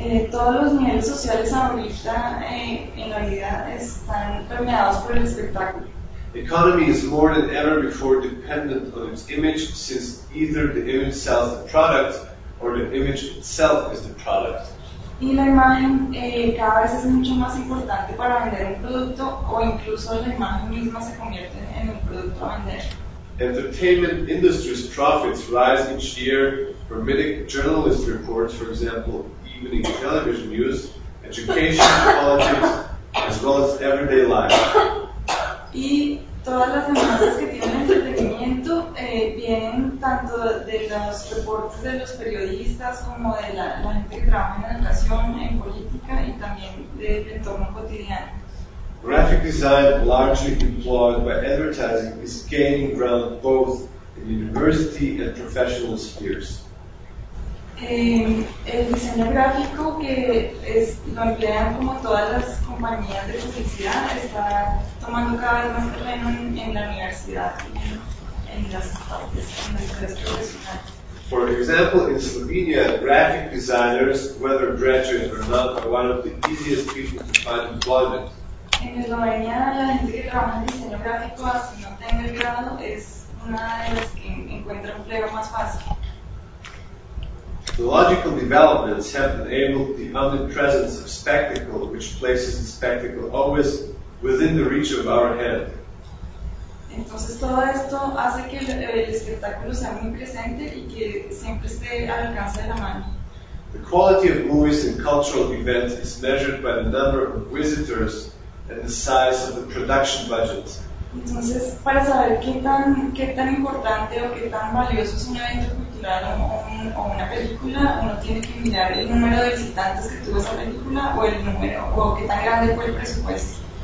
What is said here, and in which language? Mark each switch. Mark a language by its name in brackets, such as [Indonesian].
[Spanish] Todos los niveles sociales ahorita en la vida están permeados por el espectáculo. [English] The economy is more than ever before dependent on its image, since either the image sells the product or the image itself is the product. [Spanish] Y la imagen cada vez es mucho más importante para vender un producto, o incluso la imagen misma se convierte en un producto a vender. [English] Entertainment industry's profits rise each year, permitting journalist reports, for example, evening television news, education, politics, as well as everyday life. [Spanish] Y todas las demandas que tienen entretenimiento vienen tanto de los reportes de los periodistas como de la gente que trabaja en educación, en política y también del entorno cotidiano. [English] Graphic design, largely employed by advertising, is gaining ground both in university and professional spheres. [Spanish] El diseño gráfico que es, lo emplean como todas las compañías de publicidad está tomando cada vez más terreno en la universidad y en las profesionales. [English] For example, in Slovenia, graphic designers, whether graduate or not, are one of the easiest people to find employment. [Spanish] En Eslovenia, la gente que trabaja en diseño gráfico, así no tenga el grado, es una de las que encuentra empleo más fácil. [English] The logical developments have enabled the omnipresence of spectacle, which places the spectacle always within the reach of our hand. [Spanish] Entonces todo esto hace que el espectáculo sea muy presente y que siempre esté al alcance de la mano. [English] The quality of movies and cultural events is measured by the number of visitors and the size of the production budgets. [Spanish] Entonces, para saber qué tan importante o qué tan valioso es un evento cultural o una película, uno tiene que mirar el número de visitantes que tuvo esa película o el número o qué tan grande fue el presupuesto.